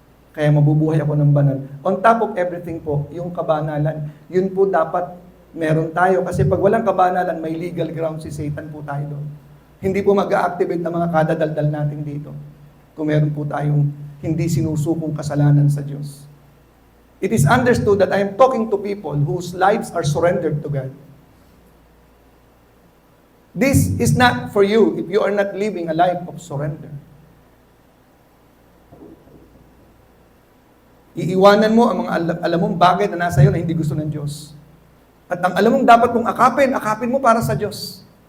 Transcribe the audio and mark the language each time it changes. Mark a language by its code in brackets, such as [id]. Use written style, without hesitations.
[tl] Kaya mabubuhay ako ng banal. [en] On top of everything [tl] po, yung kabanalan, yun po dapat meron tayo. Kasi pag walang kabanalan, may legal ground si Satan po tayo doon. Hindi po mag-a-activate ng mga kadadaldal natin dito. Kung meron po tayong hindi sinusukong kasalanan sa Diyos. [en] It is understood that I am talking to people whose lives are surrendered to God. This is not for you if you are not living a life of surrender. [tl] Iiwanan mo ang mga alam mong bagay na nasa iyo na hindi gusto ng Diyos. At ang alam mong dapat mong akapin mo para sa Diyos.